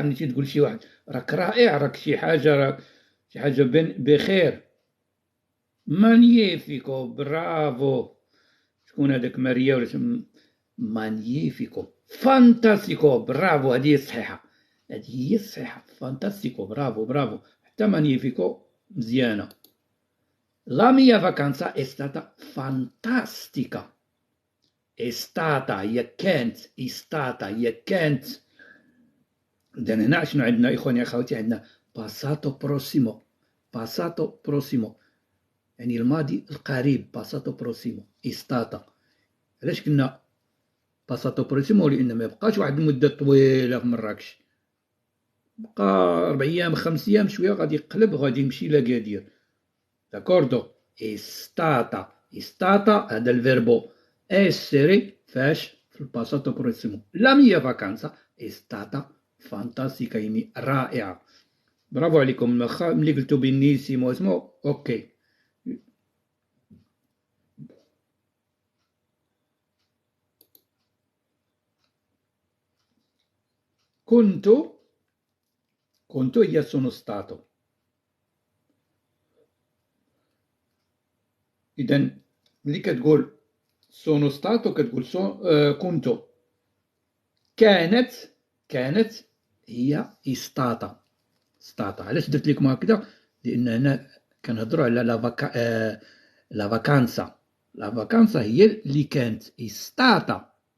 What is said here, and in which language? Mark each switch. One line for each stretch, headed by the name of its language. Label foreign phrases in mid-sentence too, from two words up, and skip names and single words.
Arabic: ملي تقول شي واحد راك رائع، راك شي حاجة بخير.
Italian: magnifico. bravo.
Arabic: شكون هذاك؟ ماريا ولا مانيفيكو.
Italian: fantastico. bravo.
Arabic: هذه هي الصحيحة. هذه هي الصحيحة.
Italian: fantastico. bravo.
Arabic: حتى مانيفيكو مزيانة.
Italian: La mia vacanza è stata fantastica. È stata
Arabic: هي كانت.
Italian: è stata
Arabic: هي كانت. إذا هنا شنو عندنا إخواني أخواتي؟ عندنا
Italian: passato prossimo. passato prossimo
Arabic: يعني الماضي القريب.
Italian: passato prossimo è stata.
Arabic: علاش قلنا
Italian: passato prossimo?
Arabic: لأن ما يبقاش واحد المدة طويلة في مراكش. بقى 4 أيام 5 أيام شوية غادي يقلب غادي يمشي لأكادير.
Italian: داكوردو. è stata
Arabic: هذا الفيربو essere فاش في
Italian: il passato prossimo. لا mia vacanza è stata fantastica
Arabic: يعني رائعة. برافو عليكم. ملي قلتو بينيسيمو اسمو اوكي. كنت هي
Italian: sono stato.
Arabic: إذا ملي كتقول
Italian: sono stato
Arabic: كتقول كنت. كانت هي stata. علاش درت لكم هكذا؟ لأن هنا كنهضروا على
Italian: la vacanza. la vacanza
Arabic: هي اللي كانت. stata.